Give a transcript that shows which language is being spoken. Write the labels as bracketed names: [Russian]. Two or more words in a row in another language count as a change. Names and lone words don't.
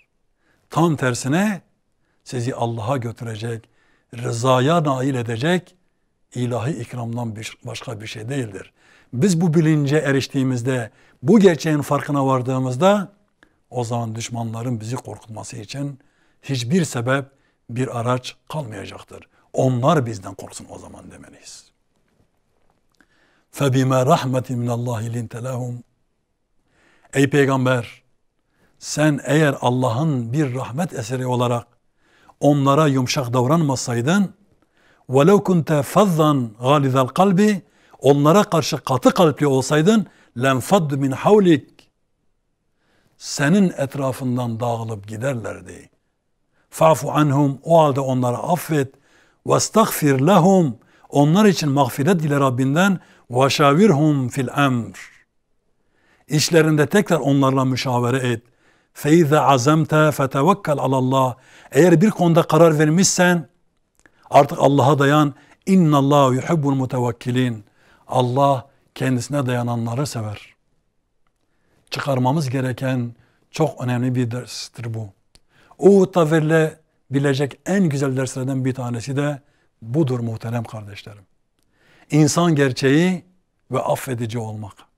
[Turkish] Tam tersine sizi Allah'a götürecek, rızaya nail edecek ilahi ikramdan başka bir şey değildir. Biz bu bilince eriştiğimizde, bu gerçeğin farkına vardığımızda o zaman düşmanların bizi korkutması için hiçbir sebep, bir araç kalmayacaktır. Onlar bizden korksun o zaman demeliyiz. [Arabic] فَبِمَا رَحْمَةٍ مِنَ اللّٰهِ لِنْتَ لَهُمْ [Turkish] Ey Peygamber, sen eğer Allah'ın bir rahmet eseri olarak onlara yumuşak davranmasaydın, [Arabic] وَلَوْ كُنْتَ فَظًّا غَالِذَ الْقَلْبِ [Turkish] onlara karşı katı kalpli olsaydın, [Arabic] لَنْفَضُّ مِنْ حَوْلِكَ [Turkish] senin etrafından dağılıp giderlerdi. [Arabic] فَعْفُ عَنْهُمْ [Turkish] o halde onları affet. [Arabic] وَاسْتَغْفِرْ لَهُمْ [Turkish] onlar için mağfiret dile Rabbinden. [Arabic] وَشَاوِرْهُمْ فِي الْأَمْرِ [Turkish] İşlerinde tekrar onlarla müşavere et. [Arabic] فَاِذَا عَزَمْتَ فَتَوَكَّلْ عَلَى اللّٰهِ [Turkish] eğer bir konuda karar vermişsen artık Allah'a dayan. [Arabic] اِنَّ اللّٰهُ يُحِبُّ الْمُتَوَكِّلِينَ [Turkish] Allah kendisine dayananları sever. Çıkarmamız gereken çok önemli bir derstir bu. Uhud'da verilebilecek en güzel derslerden bir tanesi de budur muhterem kardeşlerim. İnsan gerçeği ve affedici olmak.